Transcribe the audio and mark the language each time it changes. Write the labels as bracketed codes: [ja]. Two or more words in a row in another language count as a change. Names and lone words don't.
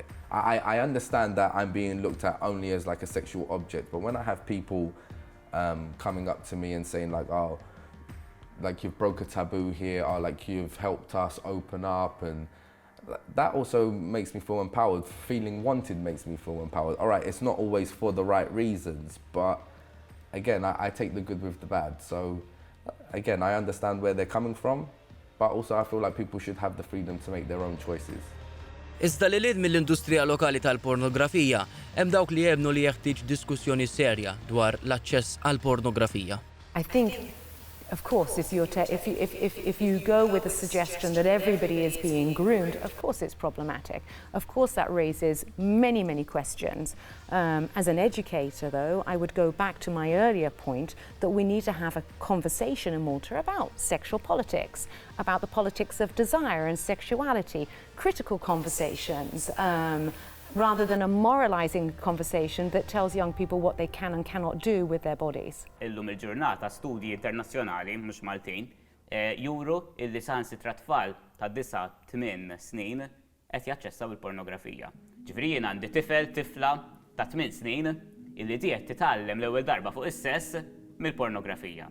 [en] I understand that I'm being looked at only as like a sexual object, but when I have people coming up to me and saying like, oh, like you've broke a taboo here, or like you've helped us open up, and that also makes me feel empowered. Feeling wanted makes me feel empowered. All right, it's not always for the right reasons, but again, I take the good with the bad. So again, I understand where they're coming from, but also I feel like people should have the freedom to make their own choices. [mt] Iżda li lid mill-industrija lokali tal-pornografija, hemm dawk li jebnu li jeħtieġ diskussjoni serja dwar l-aċċess għall-pornografija. [en] I think, of course, if you go with the suggestion that everybody is being groomed, of course it's problematic. Of course that raises many, many questions. As an educator, though, I would go back to my earlier point that we need to have a conversation in Malta about sexual politics, about the politics of desire and sexuality, critical conversations, rather than a moralizing conversation that tells young people what they can and cannot do with their bodies. [mt] Illum il-ġurnata studji internazzjonali, mhux Maltin, juru illi saħansitra tfal ta' 9-8 snin qed jaċċessaw il-pornografija. Ġifieri jien għandi tifla ta' 8 snin illi qed titgħallem l-ewwel darba fuq is-sess mill-pornografija.